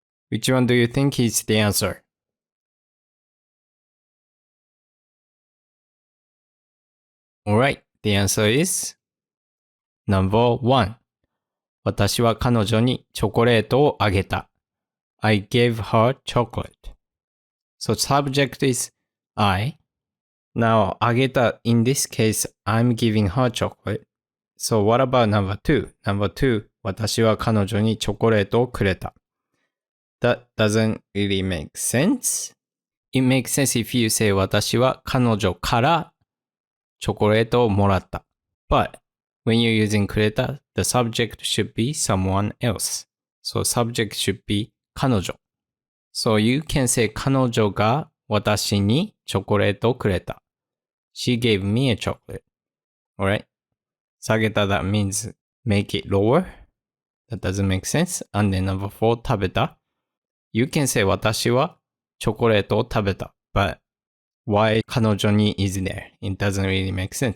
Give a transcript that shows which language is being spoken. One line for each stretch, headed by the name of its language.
English: Which one do you think is the answer? Alright, the answer is No.1.
Japanese: 私は彼女にチョコレートをあげた。
English: I gave her chocolate. So subject is I. Now, あげた in this case, I'm giving her chocolate. So what about No.2?
Japanese: No.2, 私は彼女にチョコレートをくれた。
English: That doesn't really make sense. It makes sense if you say
Japanese: 私は彼女からチョコレートをもらった。
English: But when you're using くれた, the subject should be someone else. So subject should be 彼女。 So you can say
Japanese: 彼女が私にチョコレートをくれた。
English: She gave me a chocolate. Alright? 下げた that means make it lower. That doesn't make sense. And then No.4 食べた。 You can say
Japanese: 私はチョコレートを食べた。
English: But why 彼女に is there? It doesn't really make sense.